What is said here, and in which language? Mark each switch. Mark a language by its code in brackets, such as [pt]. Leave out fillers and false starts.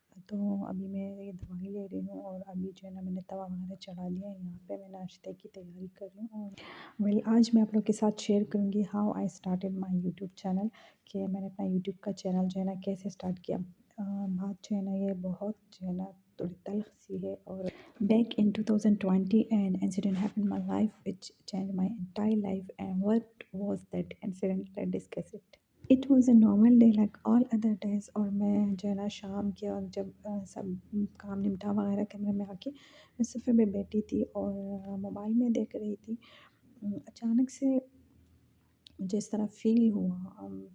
[hi] तो अभी मैं ये दवाई ले रही हूँ, और अभी जो है ना मैंने तवा वगैरह चढ़ा लिया है। यहाँ पे मैं नाश्ते की तैयारी कर रही हूँ। और वेल आज मैं आप लोग के साथ शेयर करूँगी [en] how I started my YouTube channel, [hi] कि मैंने अपना यूट्यूब का चैनल जो है ना कैसे स्टार्ट किया। बात जो है ना ये बहुत जो है ना थोड़ी तल्ख़ सी है। [en] और back in 2020, an incident happened in my life which changed my entire life. And what was that incident? Let's discuss it. It was a normal day like all other days. [hi] और मैं जो है ना शाम के और जब सब काम निपटा वगैरह कमरे में आके मैं सोफ़े पे बैठी थी और मोबाइल में देख रही थी। अचानक से मुझे इस तरह फ़ील हुआ।